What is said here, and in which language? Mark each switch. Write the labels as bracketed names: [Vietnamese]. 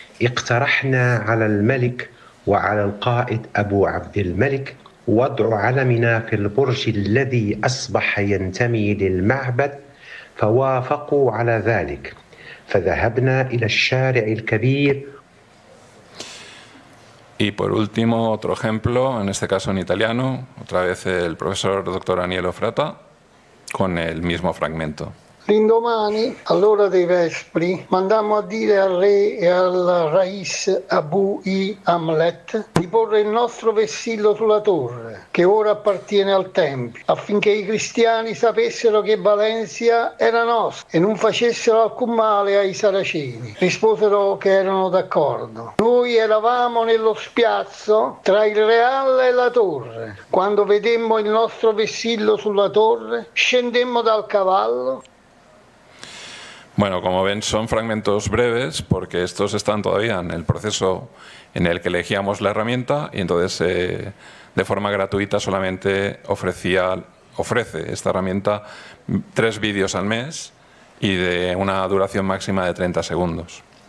[Arabic] اقترحنا على الملك وعلى القائد أبو عبد الملك وضع علمنا في البرج الذي أصبح ينتمي للمعبد، فوافقوا على ذلك، فذهبنا إلى الشارع الكبير. [Spanish] Y por último, otro ejemplo, en este caso en italiano, otra vez el profesor doctor Aniello Fratta, con el mismo fragmento. [Italian] L'indomani, all'ora dei vespri, mandammo a dire al re e al Rais Abu Amlet di porre il nostro vessillo sulla torre, che ora appartiene al Tempio, affinché i cristiani sapessero che Valencia era nostra e non facessero alcun male ai saraceni. Risposero che erano d'accordo. Noi eravamo nello spiazzo tra il Real e la torre. Quando vedemmo il nostro vessillo sulla torre, scendemmo dal cavallo. [Spanish] Bueno, como ven, son fragmentos breves porque estos están todavía en el proceso en el que elegíamos la herramienta y entonces de forma gratuita solamente ofrece esta herramienta 3 vídeos al mes y de una duración máxima de 30 segundos.